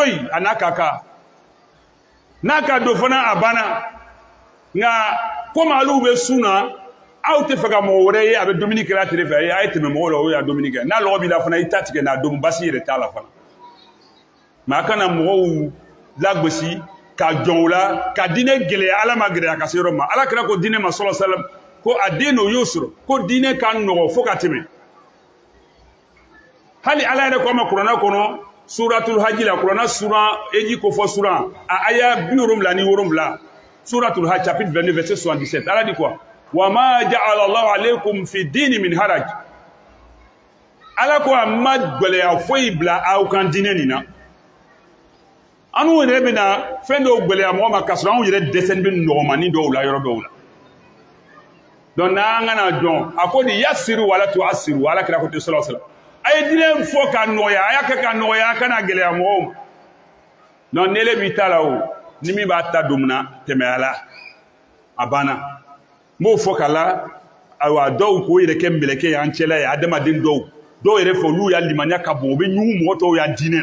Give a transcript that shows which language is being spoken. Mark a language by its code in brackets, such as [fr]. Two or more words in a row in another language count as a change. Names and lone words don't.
[bm] yen a n'a ka kan n'a ka don fana a banna nka komi alu bɛ sun na aw tɛ fɛ ka mɔgɔ wɛrɛ ye a bɛ dumuni kɛla tile fɛ a ye tɛmɛ mɔgɔw la o y'a dumuni kɛ n'a lɔgɔ b'i la fana i ta tigɛ n'a domu basi yɛrɛ t'a la fana mɛ a kana mɔgɔw lagosi ka jɔn o la ka diinɛ gɛlɛya ala ma gɛlɛya ka se yɔrɔ ma ala kira ko diinɛ ma sɔlɔ salam ko a den n'o y'o sɔrɔ ko diinɛ ka nɔgɔ fo ka tɛmɛ hali ala yɛrɛ ko a ma kuranɛ kɔnɔ [ar] سورة الحج [bm] la kuranɛ sura eji kofɔ sura a aya 77 [ar] سورة الحج [fr] chapitre 22 verset 77 ala dit quoi [ar] وما جعل الله عليكم في الدين من حرج [bm] ala ko a ma gɛlɛya foyi bila aw kan diinɛ nin na anw yɛrɛ bɛna fɛn dɔw gɛlɛya mɔgɔ ma k'a sɔrɔ anw yɛrɛ dɛsɛlen bɛ nɔgɔmani dɔw la yɔrɔ dɔw la donc n'an kana dɔn a ko ni yasiru wala tuasiru ala kira ko te [ar] صلى الله عليه وسلم [bm] a ye diinɛ fɔ ka nɔgɔya a y'a kɛ ka nɔgɔya a kana gɛlɛya mɔgɔw ma donc nele b'i ta la o ni min b'a ta don min na tɛmɛ a la a banna n b'o fɔ ka la ayiwa dɔw k'o yɛrɛ kɛ mɛlɛkɛ ye an cɛla ye adamaden dɔw yɛrɛ fɛ olu y'a limaniya ka bon u bɛ ɲugu mɔgɔ tɔw y'a diinɛ